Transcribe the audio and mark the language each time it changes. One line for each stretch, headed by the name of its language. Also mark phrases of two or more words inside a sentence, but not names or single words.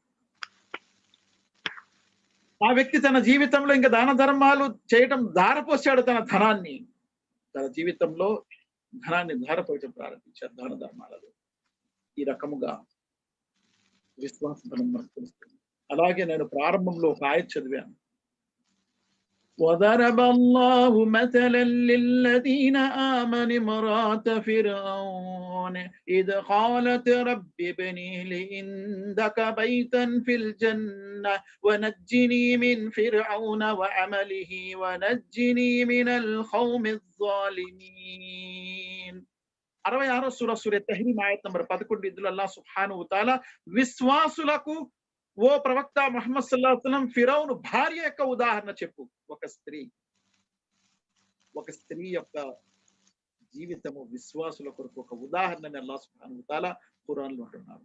Telugu: ఆ వ్యక్తి తన జీవితంలో ఇంకా దాన ధర్మాలు చేయటం ధారపోసాడు, తన ధనాన్ని, తన జీవితంలో ధనాన్ని ధారపోయటం ప్రారంభించాడు దాన ధర్మాలలో. ఈ రకముగా విశ్వాసం మనకు తెలుస్తుంది. అలాగే నేను ప్రారంభంలో ఒక ఆయత్ చదివాను,
Arabic: وضرب الله مثلا للذين آمنوا امرأة فرعون إذ قالت رب ابن لي عندك بيتا في الجنة ونجني من فرعون وعمله ونجني من القوم الظالمين.
Telugu: 66 సూర తహ్రీమ్ ఆయత్ నంబర్ 11 ఇందులో
Arabic: الله سبحانه وتعالى
Telugu: విశ్వాసులకు ఓ ప్రవక్త ముహమ్మద్
Arabic: صلى الله عليه وسلم
Telugu: ఫిరౌను భార్య యొక్క ఉదాహరణ చెప్పు. ఒక స్త్రీ యొక్క జీవితము విశ్వాసుల కొరకు ఒక ఉదాహరణని
Arabic: الله سبحانه وتعالى
Telugu: ఖురాన్ లో అంటున్నారు.